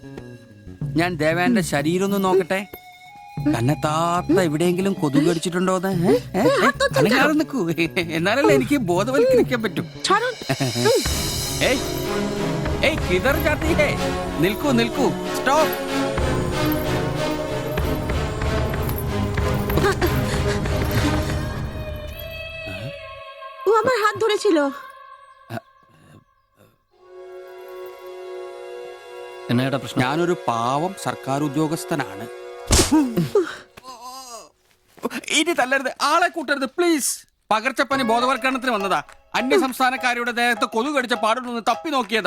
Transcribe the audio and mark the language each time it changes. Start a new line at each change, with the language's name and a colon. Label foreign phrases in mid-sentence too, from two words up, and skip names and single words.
Malayalam: ഞാൻ ദേവാന്റെ ശരീരം ഒന്ന് നോക്കട്ടെ. കന്നെത്താത്ത എവിടെയെങ്കിലും കൊതുക് കടിച്ചിട്ടുണ്ടോ എന്ന് അനങ്ങാതെ നിൽക്കൂ, എന്നാലല്ലേ എനിക്ക് ബോധവൽക്കരിക്കാൻ പറ്റും. ഏയ് ഏയ്
Hindi: किधर जाती है,
Malayalam: നിൽക്കൂ നിൽക്കൂ, സ്റ്റോപ്പ്.
Bangla: ও আমার হাত ধরেছিল।
Malayalam: എന്നാടാ പ്രശ്നം? ഞാനൊരു പാവം സർക്കാർ ഉദ്യോഗസ്ഥനാണ്. ഇനി തല്ലരുത്, ആളെ കൂട്ടരുത് പ്ലീസ്. പകർച്ചപ്പനി ബോധവൽക്കരണത്തിന് വന്നതാ. അന്യ സംസ്ഥാനക്കാരുടെ ദേഹത്ത് കൊതു കടിച്ച പാടുണ്ടെന്ന് തപ്പി നോക്കിയതാ.